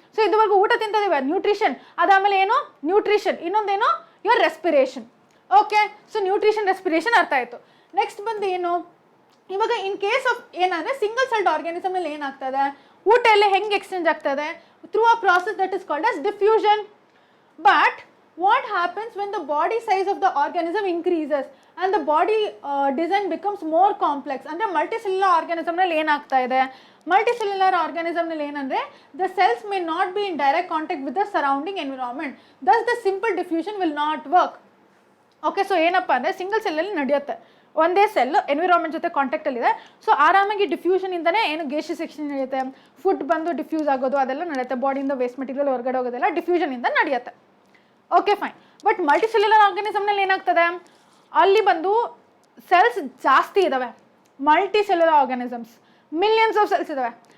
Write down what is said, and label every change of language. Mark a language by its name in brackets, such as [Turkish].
[Kannada] So ಇದುವರೆಗೂ ಊಟ ತಿಂತಿದ್ದೀವಿ, nutrition, ಅದಾದಮೇಲೆ ಏನು ನ್ಯೂಟ್ರಿಷನ್, ಇನ್ನೊಂದೇನು your respiration. Okay, so nutrition, respiration ಅರ್ಥ ಆಯಿತು. ನೆಕ್ಸ್ಟ್ ಬಂದು ಏನು, ಇವಾಗ ಇನ್ ಕೇಸ್ ಆಫ್ ಏನಂದರೆ ಸಿಂಗಲ್ ಸೆಲ್ಡ್ ಆರ್ಗ್ಯಾನಿಸಮ್ನಲ್ಲಿ ಏನಾಗ್ತದೆ, ಊಟ ಎಲ್ಲ ಹೆಂಗೆ ಎಕ್ಸ್ಚೇಂಜ್ ಆಗ್ತದೆ, [English] Through a process that is called as diffusion. But what happens when the body size of the organism increases and the body design becomes more complex? [Kannada] ಅಂದ್ರೆ multicellular ಆರ್ಗ್ಯಾನಿಸಮ್ನಲ್ಲಿ ಏನಾಗ್ತಾ ಇದೆ, multicellular ಆರ್ಗ್ಯಾನಿಸಮ್ನಲ್ಲಿ ಏನಂದರೆ [English] the cells may not be in direct contact with the surrounding environment, thus the simple diffusion will not work. [Kannada] Okay, so ಏನಪ್ಪ ಅಂದರೆ single ಸೆಲ್ಲಲ್ಲಿ ನಡೆಯುತ್ತೆ, ಒಂದೇ cell environment ಜೊತೆ ಕಾಂಟ್ಯಾಕ್ಟಲ್ಲಿದೆ. So ಆರಾಮಾಗಿ ಡಿಫ್ಯೂಷನಿಂದನೇ ಏನು ಗೇಷಿಯಸ್ ಸೆಕ್ಷನ್ ನಡೆಯುತ್ತೆ, ಫುಡ್ ಬಂದು ಡಿಫ್ಯೂಸ್ ಆಗೋದು ಅದೆಲ್ಲ ನಡೆಯುತ್ತೆ, ಬಾಡಿಯಿಂದ ವೇಸ್ಟ್ ಮೆಟೀರಿಯಲ್ ಹೊರಗಡೆ ಹೋಗೋದೆಲ್ಲ ಡಿಫ್ಯೂಷನಿಂದ ನಡೆಯುತ್ತೆ. Okay fine. ಬಟ್ ಮಲ್ಟಿಸೆಲ್ಯುಲರ್ ಆರ್ಗ್ಯಾನಿಸಮ್ನಲ್ಲಿ ಏನಾಗ್ತದೆ, ಅಲ್ಲಿ ಬಂದು ಸೆಲ್ಸ್ ಜಾಸ್ತಿ ಇದ್ದಾವೆ, multicellular organisms [English] millions of cells [Kannada] ಇದ್ದಾವೆ.